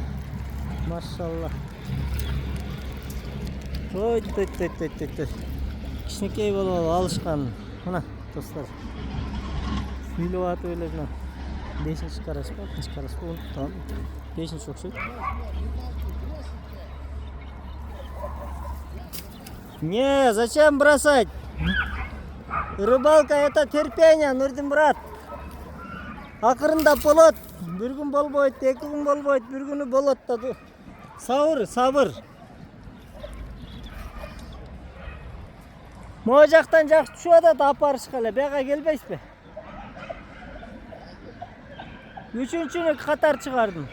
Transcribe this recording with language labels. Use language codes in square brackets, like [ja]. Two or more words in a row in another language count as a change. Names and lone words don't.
[ky] Машалла. Ой, кичинекей болуп алышкан. Мына достор. Сүйлөп атып эле мына 5-чи караш, 6-чы караш болуп там. 5-чи окшойт. [ru] Не, зачем бросать? Рыбалка это терпение, Нурдин брат. [ky] Акырындап болот. Бир күн болбойт, 2 күн болбойт, бир күнү болот да. Сабыр. Могу жактан жакшы түшүп атат, апарышка эле. Бияка келбейсизби? 3-чүнү катар чыгардым.